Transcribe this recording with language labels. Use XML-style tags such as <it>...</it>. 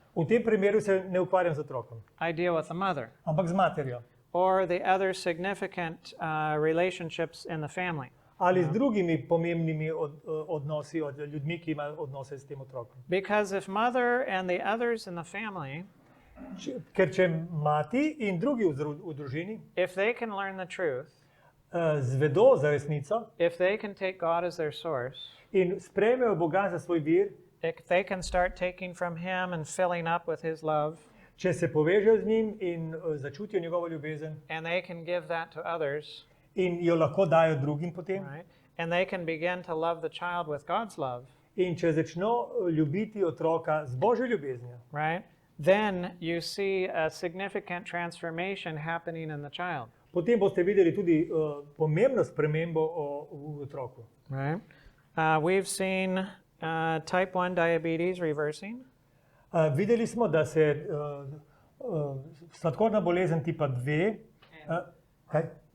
<sl>V tem primeru se ne ukvarjam z otrokom,</sl> <en>I deal with the mother</en> <sl>ampak z materjo</sl> <en>or the other significant relationships in the family.</en> <sl>ali z drugimi pomembnimi odnosi od ljudmi, ki imajo odnose s tem otrokom.</sl> <en>Because if mother and the others in the family,</en> <sl>Ker če mati in drugi v družini</sl> <en>if they can learn the truth,</en> <sl>zvedo za resnico</sl> <en>if they can take God as their source,</en> <sl>in sprejmejo Boga za svoj vir,</sl> <en>if they can start taking from Him and filling up with His love,</en> <sl>če se povežejo z njim in začutijo njegovo ljubezen</sl> <en>and they can give that to others,</en> <sl>in jo lahko dajo drugim potem,</sl> <en>right? And they can begin to love the child with God's love,</en> <sl>in če začno ljubiti otroka z Božjo ljubeznijo,</sl> <en>right? Then you see a significant transformation happening in the child,</en> <sl>potem boste videli tudi pomembno spremembo v otroku.</sl> <en>right? We've seen type 1 diabetes reversing.</en> <sl>Videli smo, da se sladkorna bolezen tipa 2, kaj?</sl>